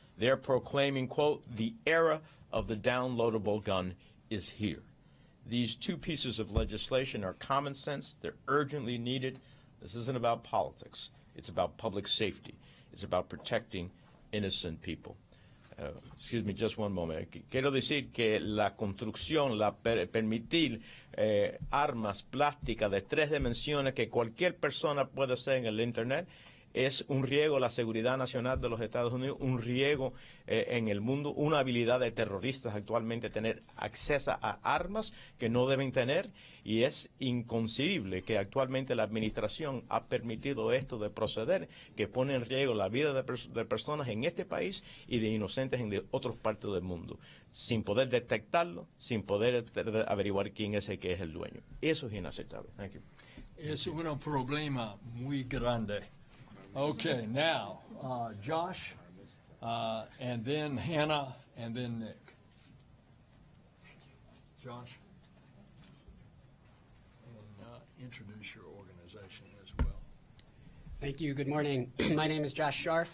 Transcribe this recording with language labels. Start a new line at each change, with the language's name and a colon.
English: They're proclaiming, quote, the era of the downloadable gun is here. These two pieces of legislation are common sense. They're urgently needed. This isn't about politics. It's about public safety. It's about protecting innocent people. Excuse me, just one moment.
Spanish: Quiero decir que la construcción, permitir armas plásticas de 3 dimensiones que cualquier persona puede hacer en el Internet es un riesgo a la seguridad nacional de los Estados Unidos, un riesgo en el mundo, una habilidad de terroristas actualmente tener acceso a armas que no deben tener, y es inconcebible que actualmente la administración ha permitido esto de proceder, que pone en riesgo la vida de personas en este país y de inocentes en otras partes del mundo, sin poder detectarlo, sin poder averiguar quién es el que es el dueño. Eso es inaceptable.
English: Thank you.
Spanish: Es un problema muy grande.
English: Okay, now, Josh, and then Hannah, and then Nick. Josh? And introduce your organization as well. Thank you. Good morning. My name is Josh Scharf.